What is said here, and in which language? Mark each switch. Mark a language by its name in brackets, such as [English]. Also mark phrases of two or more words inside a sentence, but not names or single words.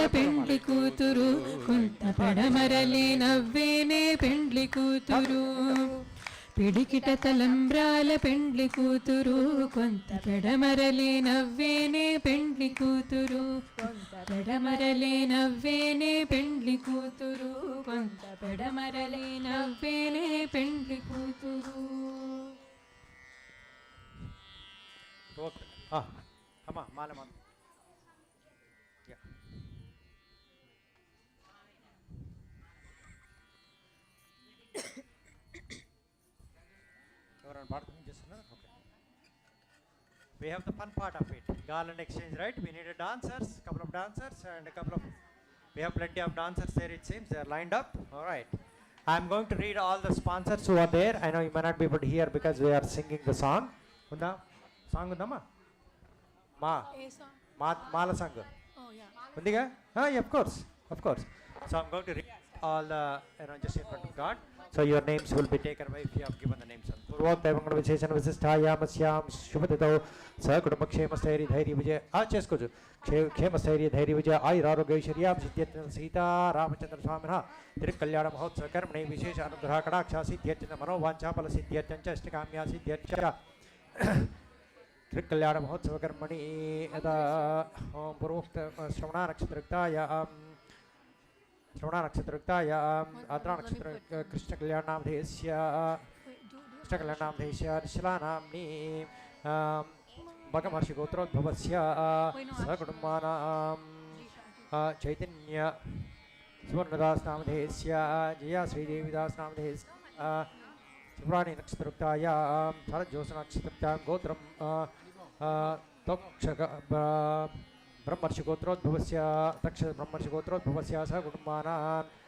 [Telugu] పెండ్లి కూతురు కొంత పడమరలి నవ్వేనే పెండ్లి కూతురు పిడికిట తలంబ్రాల పెండ్లి కూతురు కొంత పెడమరలి నవ్వేనే పెండ్లి కూతురు పెడమరలి నవ్వేనే పెండ్లి కూతురు కొంత పెడమరలి నవ్వేనే పెండ్లి కూతురు. అమ్మా మాల మాల [English] We have the fun part of it. Garland exchange, right? We needed dancers, couple of dancers, and a couple of. We have plenty of dancers there. It seems they are lined up. All right. I'm going to read all the sponsors who are there. I know you may not be able to hear because we are singing the song. [Telugu] Unda song undama? Mala song. [English] Oh yeah. [Telugu] Undiga? [English] Yeah, of course, of course. So I'm going to read all the, just in front of God. So your names will be taken away if you have given the names. [Sanskrit] పూర్వోక్తైవంగళ విశేషణ విశిష్టాయామస్యాం శుభతిథౌ సకుటుంబక్షేమస్థైర్య ధైర్య విజయ చేసుకోవచ్చు క్షేమస్థైర్య ధైర్య విజయ ఆయురారోగ్యైశ్వర్యాం సిద్ధ్యర్థం సీతా రామచంద్ర స్వామిన తిరుకల్యాణ మహోత్సవ కర్మణి విశేష అనుగ్రహ కటాక్ష సిద్ధ్యర్థ మనోవాంఛాఫల సిద్ధ్యర్థం చ ఇష్టకామ్యా సిద్ధ్యర్థ తిరుకల్యాణ మహోత్సవ కర్మణి యదా ఓం పూర్వోక్త శ్రవణ నక్షత్రయుక్తాయాం आद्रा नक्षत्र कृष्ण कल्याणामधेयस्य निशिलानाम्नि भगमहर्षि गोत्रोद्भवस्य सकुटुम्बानां चैतन्य सुवर्णदास नामधेयस्य जया श्रीदेवीदास नामधेयस्य सुब्राणी नक्षत्रयुक्तायां शरज्योत्सना नक्षत्रयुक्तां गोत्रं तक्षक ब्रह्मर्षि गोत्रोद्भवस्य तक्ष ब्रह्मर्षि गोत्रोद्भवस्य सह कुटुम्बानां